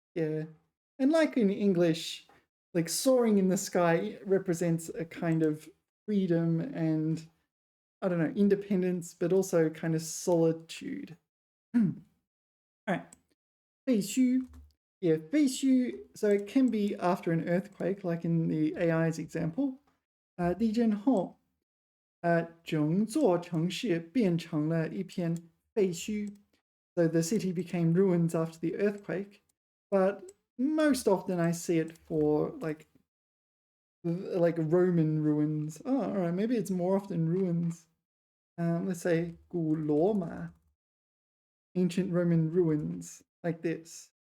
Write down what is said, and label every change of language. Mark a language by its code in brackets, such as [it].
[en] Yeah, and like in English, like soaring in the sky represents a kind of freedom and, I don't know, independence, but also kind of solitude. All right. 废墟. Yeah, 废墟, so it can be after an earthquake, like in the AI's example. [zh] 地震后, 整座城市变成了一片废墟. [en] So the city became ruins after the earthquake, but most often I see it for like like Roman ruins. Oh, all right, maybe it's more often ruins. Let's say 古罗马, ancient Roman ruins, like this.